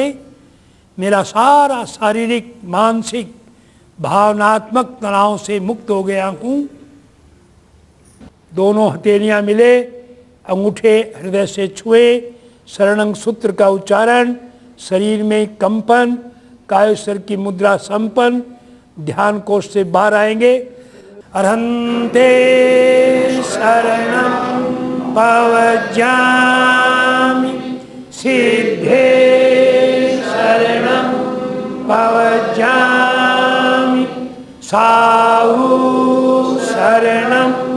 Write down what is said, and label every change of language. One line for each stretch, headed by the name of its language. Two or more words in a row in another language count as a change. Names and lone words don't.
Hindi: मेरा सारा शारीरिक मानसिक भावनात्मक तनाव से मुक्त हो गया हूँ। दोनों हथेलियाँ मिले, अंगूठे हृदय से छुए, शरणं सूत्र का उच्चारण, शरीर में कंपन, कायस्वर की मुद्रा संपन्न, ध्यान कोष से बाहर आएंगे।
Prakrit languages: अरहन्ते शरणं पवज्जामि, सिद्धे शरणं पवज्जामि, साहु शरणं